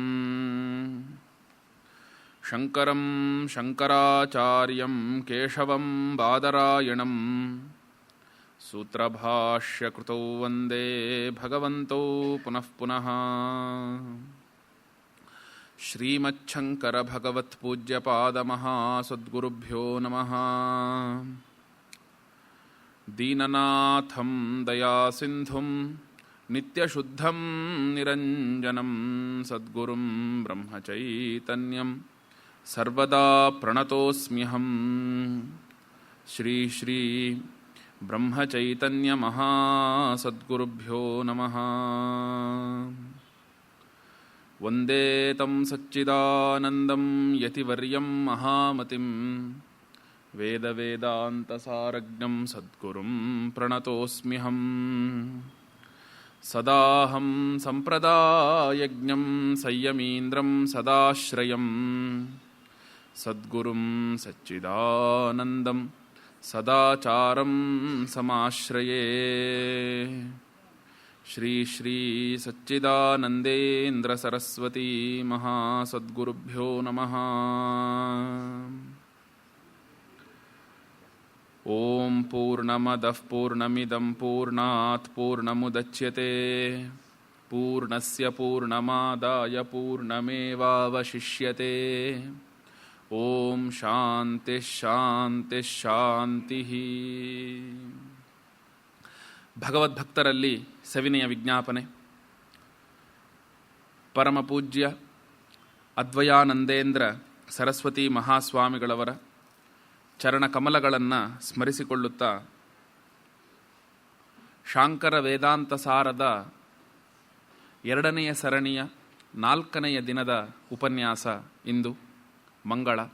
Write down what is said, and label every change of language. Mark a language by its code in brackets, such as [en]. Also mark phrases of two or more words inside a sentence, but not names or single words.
[sa] ಶಂಕರಂ ಶಂಕರಾಚಾರ್ಯಂ ಕೇಶವಂ ಬಾದರಾಯಣಂ ಸೂತ್ರಭಾಷ್ಯಕೃತೌ ವಂದೇ ಭಗವಂತೌ ಪುನಃ ಪುನಃ. ಶ್ರೀಮಚ್ಛಂಕರ ಭಗವತ್ಪೂಜ್ಯಪಾದಮಹಾಸದ್ಗುರುಭ್ಯೋ ನಮಃ. ದೀನನಾಥಂ ದಯಾಸಿಂಧುಂ ನಿತ್ಯಶುದ್ಧಂ ನಿರಂಜನಂ ಸದ್ಗುರುಂ ಬ್ರಹ್ಮಚೈತನ್ಯಂ ಸರ್ವದಾ ಪ್ರಣತೋಸ್ಮ್ಯಹಂ. ಶ್ರೀ ಶ್ರೀ ಬ್ರಹ್ಮಚೈತನ್ಯ ಮಹಾಸದ್ಗುರುಭ್ಯೋ ನಮಃ. ವಂದೇ ತಂ ಸಚ್ಚಿದಾನಂದಂ ಯತಿವರ್ಯಂ ಮಹಾಮತಿಂ ವೇದವೇದಾಂತಸಾರಜ್ಞಂ ಸದ್ಗುರುಂ ಪ್ರಣತೋಸ್ಮ್ಯಹಂ. ಸದಾಹಂ ಸಂಪ್ರದಾಯಜ್ಞಂ ಸಂಯಮೀಂದ್ರಂ ಸದಾಶ್ರಯಂ ಸದ್ಗುರುಂ ಸಚ್ಚಿದಾನಂದಂ ಸದಾಚಾರಂ ಸಮಾಶ್ರಯೇ. ಶ್ರೀ ಶ್ರೀ ಸಚ್ಚಿದಾನಂದೇಂದ್ರ ಸರಸ್ವತೀ ಮಹಾಸದ್ಗುರುಭ್ಯೋ ನಮಃ. ಓಂ ಪೂರ್ಣಮದಃ ಪೂರ್ಣಮಿದಂ ಪೂರ್ಣಾತ್ ಪೂರ್ಣಮುದಚ್ಯತೆ ಪೂರ್ಣಸ್ಯ ಪೂರ್ಣಮಾದಾಯ ಪೂರ್ಣಮೇವಾವಶಿಷ್ಯತೆ. ಓಂ ಶಾಂತಿ ಶಾಂತಿ ಶಾಂತಿ. [kn] ಭಗವದ್ಭಕ್ತರಲ್ಲಿ ಸವಿನಯ ವಿಜ್ಞಾಪನೆ. ಪರಮಪೂಜ್ಯ ಅದ್ವಯಾನಂದೇಂದ್ರ ಸರಸ್ವತಿ ಮಹಾಸ್ವಾಮಿಗಳವರ ಚರಣಕಮಲಗಳನ್ನು ಸ್ಮರಿಸಿಕೊಳ್ಳುತ್ತಾ ಶಾಂಕರ ವೇದಾಂತ ಸಾರದ 2ನೆಯ ಸರಣಿಯ 4ನೆಯ ದಿನದ ಉಪನ್ಯಾಸ ಇಂದು ಮಂಗಳ.